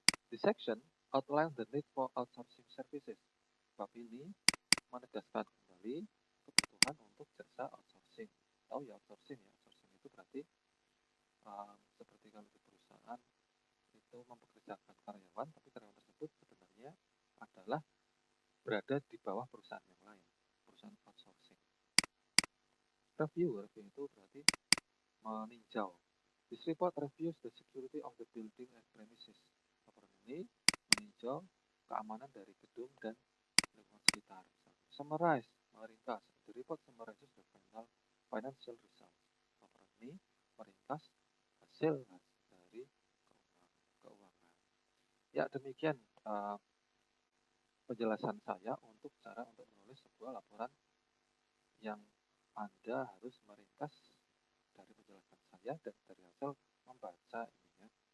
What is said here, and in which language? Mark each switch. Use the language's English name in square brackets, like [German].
[English] This section outlines the need for outsourcing services. [Indonesian] Bab ini menegaskan kembali kebutuhan untuk jasa outsourcing. Tahu ya outsourcing ya. Outsourcing itu berarti seperti kalau di perusahaan itu mempekerjakan karyawan, tapi karyawan tersebut sebenarnya adalah berada di bawah perusahaan yang lain, perusahaan outsourcing. Review itu berarti meninjau. [English] This report reviews the security of the building and premises. [Indonesian] Laporan ini meninjau keamanan dari gedung dan lingkungan sekitar. Summarize, meringkas. [English] The report summarizes the financial results. [Indonesian] Laporan ini meringkas hasil dari keuangan. Ya, demikian penjelasan saya untuk cara untuk menulis sebuah laporan yang Anda harus meringkas dari penjelasan saya dan dari hasil membaca ini ya.